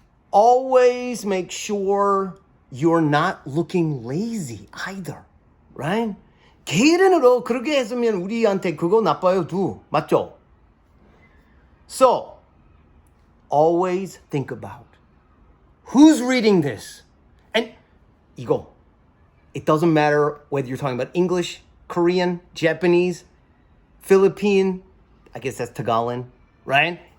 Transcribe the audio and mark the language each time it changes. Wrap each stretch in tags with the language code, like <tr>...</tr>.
<en>Always make sure you're not looking lazy either, right?</en> <ko>개인으로 그렇게 했으면 우리한테 그거 나빠요,</ko> <en>맞죠? So, always think about who's reading this. And 이거, it doesn't matter whether you're talking about English, Korean, Japanese, Philippine, I guess that's Tagalog, right?</en>